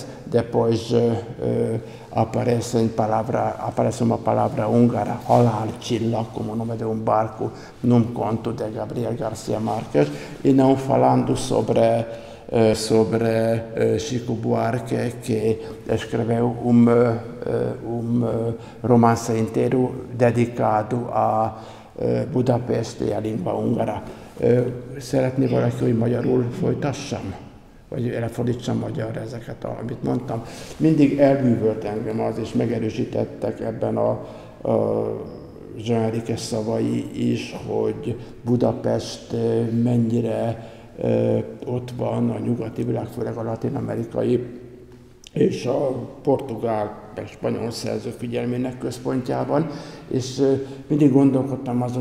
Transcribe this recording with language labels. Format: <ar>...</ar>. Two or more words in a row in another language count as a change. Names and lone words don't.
<pt>Depois aparece uma palavra húngara, halálcsillag, como o nome de um barco, num conto de Gabriel García Márquez, e não falando sobre Chico Buarque, que escreveu romance inteiro dedicado a Budapest e a língua húngara.</pt> <hu>Szeretné valaki, hogy magyarul folytassam? Vagy elfordítsam magyarra ezeket, amit mondtam. Mindig elbűvölt engem az, és megerősítettek ebben a Jean Henriques szavai is, hogy Budapest mennyire ott van a nyugati világ, főleg a latin-amerikai és a portugál, meg spanyol szerzők figyelmének központjában, és mindig gondolkodtam azon,</hu>